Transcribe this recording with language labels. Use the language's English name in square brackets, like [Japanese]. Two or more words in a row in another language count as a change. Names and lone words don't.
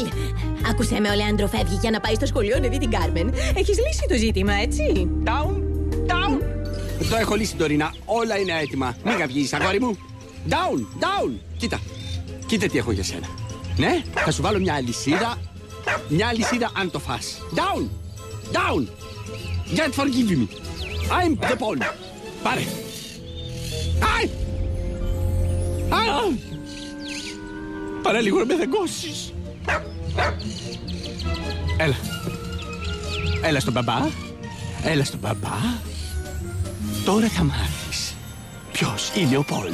[Greek] Άκουσέ με, ο Λεάνδρο φεύγει για να πάει στο σχολείο να δει την Κάρμεν. Έχεις λύσει το ζήτημα, έτσι? Down! Το έχω λύσει, Ντορίνα. Όλα είναι έτοιμα. Μην καυγείς, αγόρι μου. Down! Κοίτα τι έχω για σένα. Ναι, θα σου βάλω μια αλυσίδα. Μια αλυσίδα αν το φας. Down! [English] Just forgive me. I'm the Paul. [Greek] Πάρε. Πάρε λίγο να με δαγκώσεις. Έλα στον μπαμπά. Τώρα θα μάθεις ποιος είναι ο Πολ.